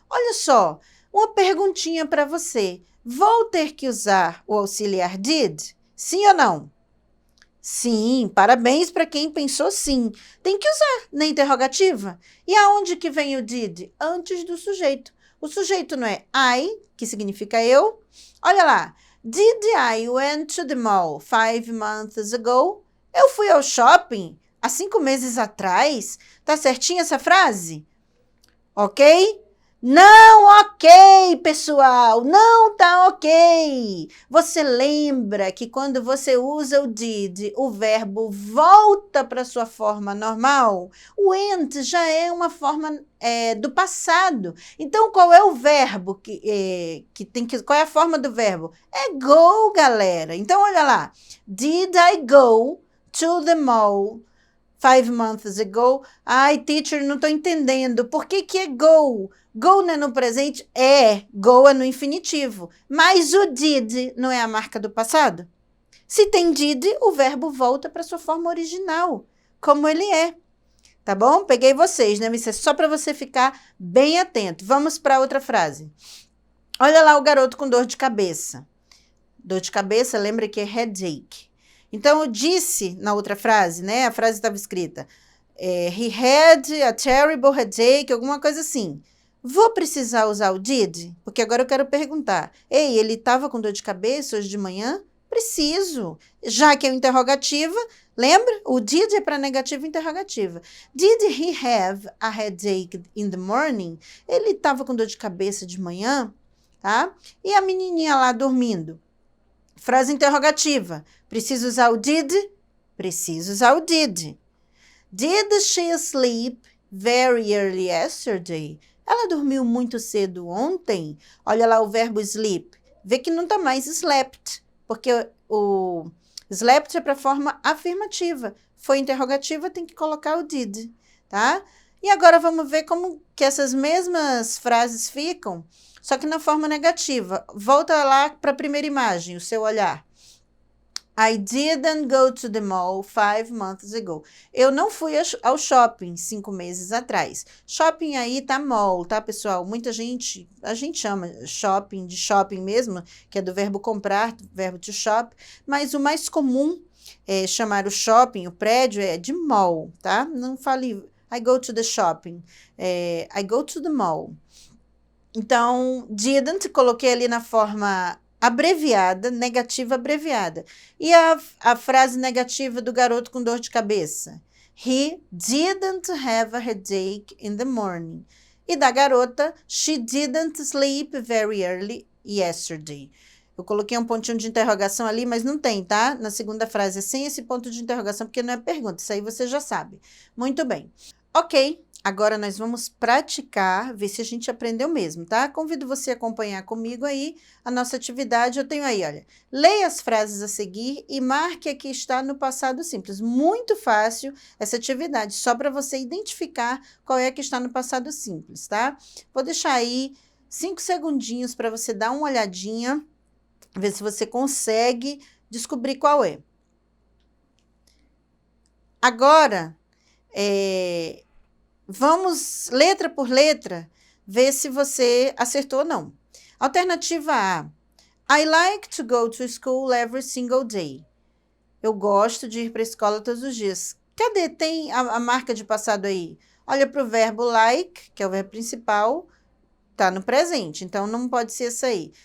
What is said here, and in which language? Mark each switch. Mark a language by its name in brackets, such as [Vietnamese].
[Portuguese] Olha só, uma perguntinha para você. Vou ter que usar o auxiliar did? Sim ou não? Sim, parabéns para quem pensou sim. Tem que usar na interrogativa. E aonde que vem o did? Antes do sujeito. O sujeito não é I, que significa eu. Olha lá. [English] Did I went to the mall 5 months ago? [Portuguese] Eu fui ao shopping há 5 meses atrás. Tá certinha essa frase? Ok? Não ok, pessoal, não tá ok. Você lembra que quando você usa o did, o verbo volta para sua forma normal? O went já é uma forma do passado. Então, qual é o verbo qual é a forma do verbo? É go, galera. Então, olha lá. [English] Did I go to the mall 5 months ago? [Portuguese] Ai, teacher, não estou entendendo. Por que é go? Go não é no presente? Go é no infinitivo. Mas o did não é a marca do passado? Se tem did, o verbo volta para sua forma original, como ele é. Tá bom? Peguei vocês, né? Isso é só para você ficar bem atento. Vamos para outra frase. Olha lá o garoto com dor de cabeça. Dor de cabeça, lembra que é headache. Então, eu disse na outra frase, né? A frase estava escrita, [English] he had a terrible headache, [Portuguese] alguma coisa assim. Vou precisar usar o did? Porque agora eu quero perguntar. Ei, ele estava com dor de cabeça hoje de manhã? Preciso. Já que é interrogativa, lembra? O did é para negativa interrogativa. [English] Did he have a headache in the morning? [Portuguese] Ele estava com dor de cabeça de manhã? Tá? E a menininha lá dormindo? Frase interrogativa. Preciso usar o did? Preciso usar o did. [English] Did she sleep very early yesterday? [Portuguese] Ela dormiu muito cedo ontem? Olha lá o verbo sleep. Vê que não está mais slept, porque o slept é para forma afirmativa. Foi interrogativa, tem que colocar o did, tá? E agora vamos ver como que essas mesmas frases ficam, só que na forma negativa. Volta lá para a primeira imagem, o seu olhar. [English] I didn't go to the mall 5 months ago. [Portuguese] Eu não fui ao shopping 5 meses atrás. Shopping aí tá mall, tá, pessoal? Muita gente, a gente chama shopping de shopping mesmo, que é do verbo comprar, do verbo to shop, mas o mais comum é chamar o shopping, o prédio, é de mall, tá? Não fale [English] I go to the shopping, I go to the mall. [Portuguese] Então, didn't, coloquei ali na forma abreviada, negativa abreviada. E a frase negativa do garoto com dor de cabeça? [English] He didn't have a headache in the morning. [Portuguese] E da garota, [English] she didn't sleep very early yesterday. [Portuguese] Eu coloquei um pontinho de interrogação ali, mas não tem, tá? Na segunda frase é sem esse ponto de interrogação, porque não é pergunta. Isso aí você já sabe. Muito bem. Ok. Agora nós vamos praticar, ver se a gente aprendeu mesmo, tá? Convido você a acompanhar comigo aí a nossa atividade. Eu tenho aí, olha, leia as frases a seguir e marque aqui está no passado simples. Muito fácil essa atividade, só para você identificar qual é que está no passado simples, tá? Vou deixar aí 5 segundinhos para você dar uma olhadinha, ver se você consegue descobrir qual é. Agora, vamos, letra por letra, ver se você acertou ou não. Alternativa A. [English] I like to go to school every single day. [Portuguese] Eu gosto de ir para a escola todos os dias. Cadê? Tem a marca de passado aí? Olha para o verbo like, que é o verbo principal, tá no presente, então não pode ser essa aí.